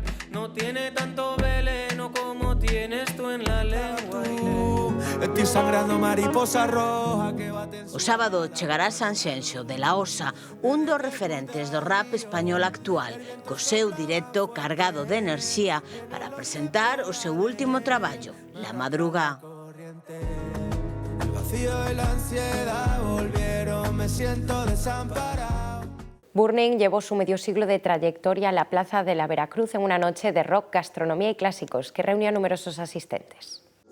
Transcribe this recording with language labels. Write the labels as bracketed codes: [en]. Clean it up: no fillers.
[es] No tiene tanto veneno como tienes tú en la lengua. Estoy sangrando mariposa roja que bate. [gl] O sábado chegará Sanxenxo de la Osa, un dos referentes do rap español actual, co seu directo cargado de enerxía para presentar o seu último traballo, La Madruga. [es] El vacío y la ansiedad volvieron, me siento desamparado. Burning llevó su medio siglo de trayectoria a la Plaza de la Veracruz en una noche de rock, gastronomía y clásicos que reunió a numerosos asistentes.